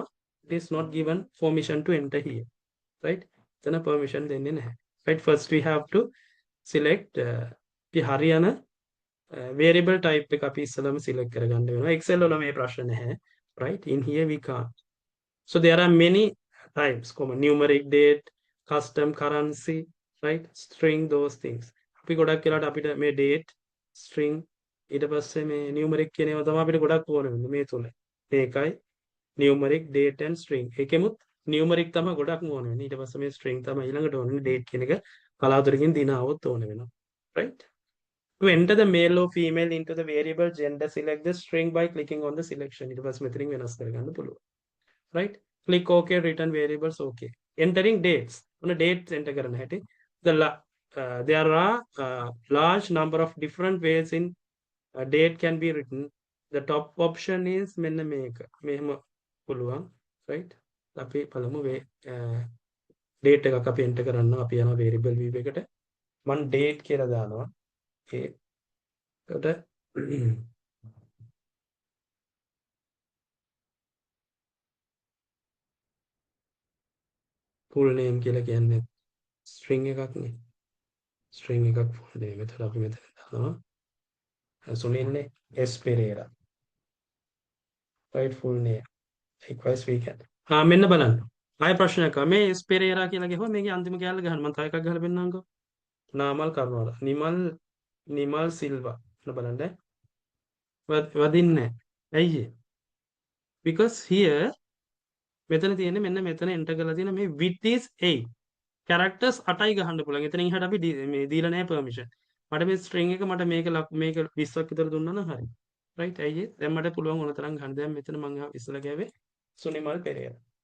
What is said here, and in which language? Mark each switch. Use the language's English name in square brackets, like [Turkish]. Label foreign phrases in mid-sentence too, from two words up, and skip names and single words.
[English] It is not given permission to enter here. Right? [Sinhala] එතන permission දෙන්නේ නැහැ. [English] Right? First we have to select [Sinhala] අපි හරියන [English] variable type [Sinhala] එක අපි ඉස්සෙල්ලාම select කරගන්න වෙනවා. Excel වල මේ ප්‍රශ්න නැහැ. [English] Right? In here we can't. So there are many types, numeric, date, custom, currency, right? String, those things. [Sinhala] අපි ගොඩක් වෙලාවට අපිට මේ [English] date, string [Sinhala] ඊට පස්සේ මේ numeric කියන ඒවා තමයි අපිට ගොඩක් ඕන වෙන්නේ මේ තුනේ. මේකයි [English] numeric, date and string. [Sinhala] ඒකෙමුත් numeric තමයි ගොඩක් ඕන වෙන්නේ. ඊට පස්සේ මේ string තමයි ඊළඟට ඕන වෙන්නේ. date කියන එක කලාතුරකින් දිනාවොත් ඕන වෙනවා. [English] Right? To enter the male or female into the variable gender, select the string by clicking on the selection. [Sinhala] ඊට පස්සේ මෙතනින් වෙනස් කරගන්න පුළුවන්. [English] Right? Click OK, return variables OK. Entering dates. On a date enter කරන හැටි. There are large number of different ways in date can be written. The top option is [Sinhala] මෙන්න මේක. මෙහෙම පුළුවන්. [English] Right? [Sinhala] අපි බලමු date එකක් අපි enter කරනවා. අපි යනවා [English] variable view [Sinhala] එකට. මම date කියලා දානවා. ඒකට [English] full name [Sinhala] කියලා කියන්නේ string එකක්නේ. string එකක් [English] full name. [Sinhala] එතකොට අපි මෙතන දානවා සුනිල්නේ S Pereira. [English] right full name. Likewise we can. [Sinhala] මෙන්න බලන්න. ආය ප්‍රශ්නයක් ආවා. මේ එස් පෙරේරා කියලා ගහුවා මේකේ අන්තිම කැලේ ගහන්න. මම තව එකක් ගහලා පෙන්නන්නකෝ. නාමල් කරුණාර. නිමල් සිල්වා. බලන්න. වදින්නේ නැහැ. ඇයි ඒ? [English] Because here [Sinhala] මෙතන තියෙන්නේ මෙන්න මෙතන එන්ටර් කරලා තියෙන මේ [English] width is 8. [Sinhala] characters 8යි ගහන්න පුළුවන්. එතනින් එහාට අපි මේ දීලා නැහැ permission. මට මේ string එක මට මේක 20ක් විතර දුන්නා නම් හරි. right ඇයි ඒ? දැන් මට පුළුවන් ඕන තරම් ගන්න. දැන් මෙතන මම ඉස්සලා ගෑවේ සුනිමල් පෙරේරා.